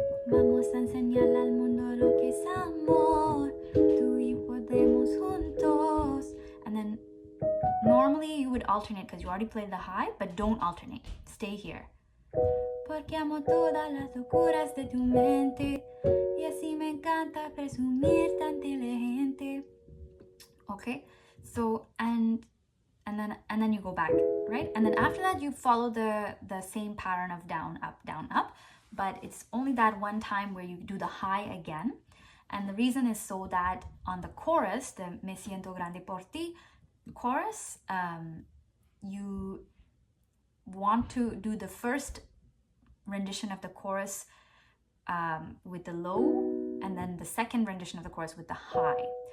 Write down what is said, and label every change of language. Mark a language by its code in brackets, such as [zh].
[es] Vamos a enseñar al mundo lo que es amor. Tú y podemos juntos. [en] And then normally you would alternate because you already played the high, but don't alternate. Stay here. [es] Porque amo todas las locuras de tu mente y así me encanta presumir tan inteligente. [en] Okay, so and then you go back, right? And then after that you follow the same pattern of down, up, but it's only that one time where you do the high again. And the reason is so that on the chorus, the [es] Me siento grande por ti [en] chorus, you want to do the first rendition of the chorus with the low, and then the second rendition of the chorus with the high.